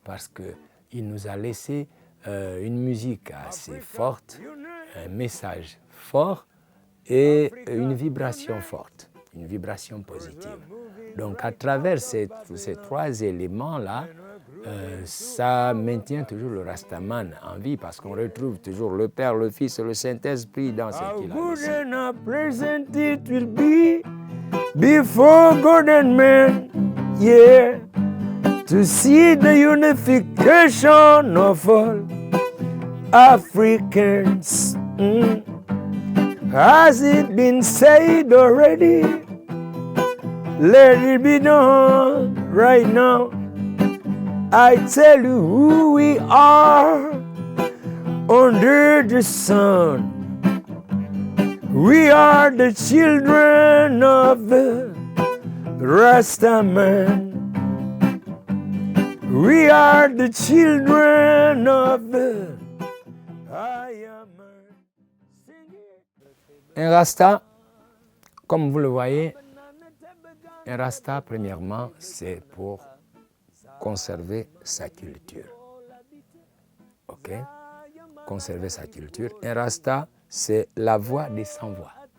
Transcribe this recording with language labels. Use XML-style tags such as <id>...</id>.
<fr>Parce qu'il nous a laissé une musique assez forte, un message fort et une vibration forte, une vibration positive. Donc à travers ces 3 éléments-là, ça maintient toujours le Rastaman en vie parce qu'on retrouve toujours le Père, le Fils et le Saint-Esprit dans ce qu'il a laissé.</fr> <en>How good and pleasant it will be before God and man, yeah. to see the unification of all Africans. Has it been said already? Let it be done right now. I tell you who we are under the sun. We are the children of the Rasta man. We are the children of the Higher man.</en> <fr>Un Rasta, comme vous le voyez, un Rasta, premièrement, c'est pour conserver sa culture. OK? Conserver sa culture. Un Rasta, c'est la voix des sans-voix.</fr>